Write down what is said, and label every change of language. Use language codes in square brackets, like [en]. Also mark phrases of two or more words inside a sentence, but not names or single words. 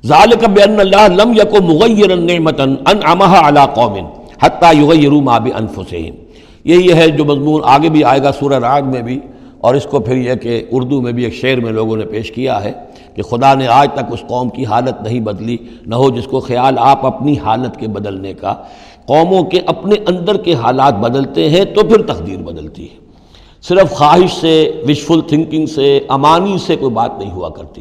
[ar] ذالک بان اللہ لم یکن مغیرا نعمتا انعمها علی قوم حتی یغیروا ما بانفسہم۔ [ur] یہی ہے جو مضمون آگے بھی آئے گا سورہ رعد میں بھی، اور اس کو پھر یہ کہ اردو میں بھی ایک شعر میں لوگوں نے پیش کیا ہے کہ خدا نے آج تک اس قوم کی حالت نہیں بدلی، نہ ہو جس کو خیال آپ اپنی حالت کے بدلنے کا۔ قوموں کے اپنے اندر کے حالات بدلتے ہیں تو پھر تقدیر بدلتی ہے، صرف خواہش سے، [en] wishful thinking [ur] سے، امانی سے کوئی بات نہیں ہوا کرتی۔